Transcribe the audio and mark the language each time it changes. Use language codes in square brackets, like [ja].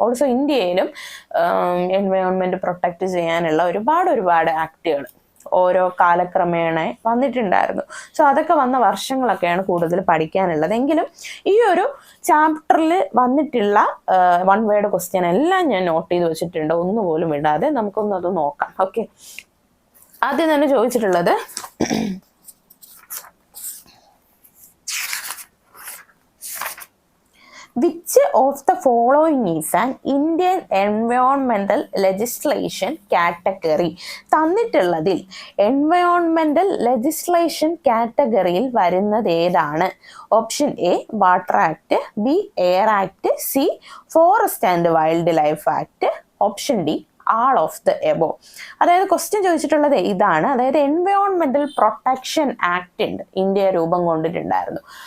[ml] Also ഇന്ത്യയിലും environment protect ചെയ്യാനുള്ള ഒരുപാട് ആക്ടുകൾ ഓരോ കാലക്രമേണ വന്നിട്ടുണ്ടായിരുന്നു. സോ അതൊക്കെ വന്ന വർഷങ്ങളൊക്കെയാണ് കൂടുതൽ പഠിക്കാനുള്ളത്. എങ്കിലും ഈ ഒരു ചാപ്റ്ററിൽ വന്നിട്ടുള്ള വൺ വേർഡ് ക്വസ്റ്റ്യൻ എല്ലാം ഞാൻ നോട്ട് ചെയ്ത് വെച്ചിട്ടുണ്ട്, ഒന്നുപോലും ഇടാതെ. നമുക്കൊന്നത് നോക്കാം. ഓക്കെ, ആദ്യം തന്നെ ചോദിച്ചിട്ടുള്ളത് [en] which of the following is an Indian environmental legislation category? [ml] തന്നിട്ടുള്ളതിൽ എൻവയോൺമെന്റൽ legislation കാറ്റഗറിയിൽ വരുന്നത് ഏതാണ്? [en] Option A water act, B air act, C forest and wildlife act, option D all of the above. [ml] അതായത് question ചോദിച്ചിട്ടുള്ളത് ഇതാണ്. അതായത് എൻവയോൺമെന്റൽ protection act ഉണ്ട്, India രൂപം കൊണ്ടിട്ടുണ്ടായിരുന്നു.